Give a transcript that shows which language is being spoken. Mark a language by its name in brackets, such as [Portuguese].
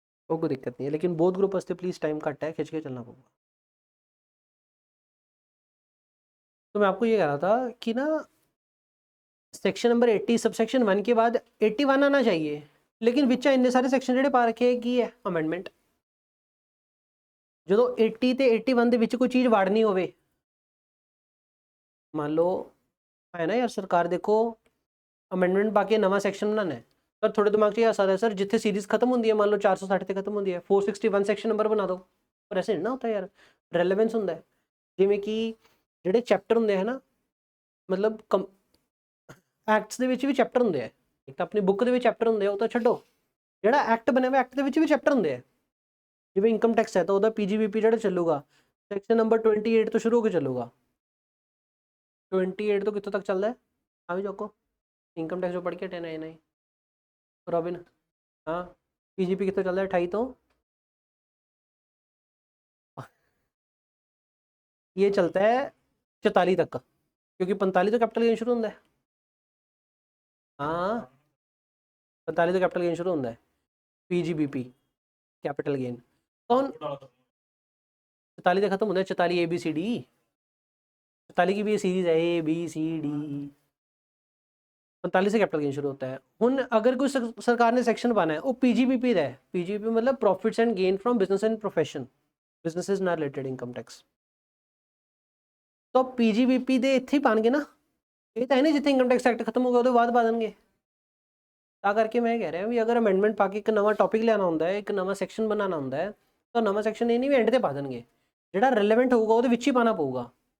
[Hindi] वो कोई दिक्कत नहीं है, लेकिन बोथ ग्रुप वास्ते प्लीज़ टाइम कट है, खिंच के चलना पड़ेगा। तो मैं आपको ये कह रहा था कि ना सेक्शन नंबर 80 सबसेक्शन 1 के बाद 81 आना चाहिए, लेकिन विच इन्ने सारे सेक्शन [Punjabi] ਜਿਹੜੇ ਪਾ ਰੱਖੇ ਕੀ ਹੈ ਅਮੈਂਡਮੈਂਟ। ਜਦੋਂ 80 ਤੇ 81 ਦੇ ਵਿੱਚ ਕੋਈ ਚੀਜ਼ ਵਾੜਨੀ ਹੋਵੇ, ਮੰਨ ਲਓ ਹੈ ਨਾ ਯਾਰ ਸਰਕਾਰ ਦੇਖੋ ਅਮੈਂਡਮੈਂਟ ਪਾ ਕੇ ਨਵਾਂ ਸੈਕਸ਼ਨ ਬਣਾਉਣਾ ਹੈ, ਪਰ ਤੁਹਾਡੇ ਦਿਮਾਗ 'ਚ ਇਹ ਆ ਸਕਦਾ ਹੈ ਸਰ ਜਿੱਥੇ ਸੀਰੀਜ਼ ਖਤਮ ਹੁੰਦੀ ਹੈ, ਮੰਨ ਲਓ 460 ਤੇ ਖਤਮ ਹੁੰਦੀ ਹੈ, 461 ਸੈਕਸ਼ਨ ਨੰਬਰ ਬਣਾ ਦਿਓ। ਪਰ ਐਸੇ ਨਹੀਂ ਨਾ ਹੁੰਦਾ ਯਾਰ, ਰੈਲੇਵੈਂਸ ਹੁੰਦਾ ਹੈ। ਜਿਵੇਂ ਕਿ ਜਿਹੜੇ ਚੈਪਟਰ ਹੁੰਦੇ ਹੈ ਨਾ, ਮਤਲਬ ਐਕਟਸ ਦੇ ਵਿੱਚ ਵੀ ਚੈਪਟਰ ਹੁੰਦੇ ਆ, ਇੱਕ ਤਾਂ ਆਪਣੀ ਬੁੱਕ ਦੇ ਵਿੱਚ ਚੈਪਟਰ ਹੁੰਦੇ ਆ, ਉਹ ਤਾਂ ਛੱਡੋ, ਜਿਹੜਾ ਐਕਟ ਬਣਿਆ ਹੋਇਆ ਐਕਟ ਦੇ ਵਿੱਚ ਵੀ ਚੈਪਟਰ ਹੁੰਦੇ ਆ। ਜਿਵੇਂ ਇਨਕਮ ਟੈਕਸ ਹੈ ਤਾਂ ਉਹਦਾ ਪੀਜੀਬੀਪੀ ਜਿਹੜਾ ਚੱਲੂਗਾ ਸੈਕਸ਼ਨ ਨੰਬਰ 28 ਤੋਂ ਸ਼ੁਰੂ ਹੋ ਕੇ ਚੱਲੂਗਾ। 28 ਤੋਂ ਕਿੱਥੋਂ ਤੱਕ ਚੱਲਦਾ ਹੈ ਆ ਵੀ ਚੋਕੋ, ਇਨਕਮ ਟੈਕਸ ਜੋ ਪੜ੍ਹ ਕੇ 10 ਆਏ ਨਹੀਂ रॉबिन। [Hindi] हाँ पीजीपी कितना चल रहा है 28 तो ये चलता है 44 तक, क्योंकि 45 तो कैपिटल गेन शुरू होता है। हाँ 45 तो कैपिटल गेन शुरू होता है, पीजीबीपी कैपिटल गेन कौन 44 खत्म होता है, 44 ABCD, 44 की भी सीरीज है ABCD, 45 से कैपिटल गेन शुरू होता है। हुन अगर कोई सरकार ने सेक्शन पाना है वो पीजीबीपी है, पीजीबीपी मतलब profits and gain from business and profession, businesses [Punjabi] ਨਾਲ ਰਿਲੇਟਡ ਇਨਕਮ ਟੈਕਸ। तो पीजीबीपी ਦੇ ਇੱਥੇ ਹੀ ਪਾਣਗੇ ਨਾ, ਇਹ ਤਾਂ ਹੈ ਨਹੀਂ ਜਿੱਥੇ ਇਨਕਮ ਟੈਕਸ ਐਕਟ ਖਤਮ ਹੋ ਗਿਆ ਉਹਦੇ ਬਾਅਦ ਪਾ ਦੇਣਗੇ। ਤਾਂ ਕਰਕੇ ਮੈਂ ਕਹਿ ਰਿਹਾ ਵੀ ਅਗਰ ਅਮੈਂਡਮੈਂਟ ਪਾ ਕੇ ਇੱਕ ਨਵਾਂ ਟੌਪਿਕ ਲਿਆਉਣਾ ਹੁੰਦਾ ਹੈ, ਇੱਕ ਨਵਾਂ ਸੈਕਸ਼ਨ ਬਣਾਉਣਾ ਹੁੰਦਾ ਹੈ, ਤਾਂ ਨਵਾਂ ਸੈਕਸ਼ਨ ਇਹ ਨਹੀਂ ਵੀ ਐਂਡ ਤੇ ਪਾ ਦੇਣਗੇ, ਜਿਹੜਾ ਰਿਲੇਵੈਂਟ ਹੋਊਗਾ ਉਹਦੇ ਵਿੱਚ ਹੀ ਪਾਣਾ ਪਊਗਾ।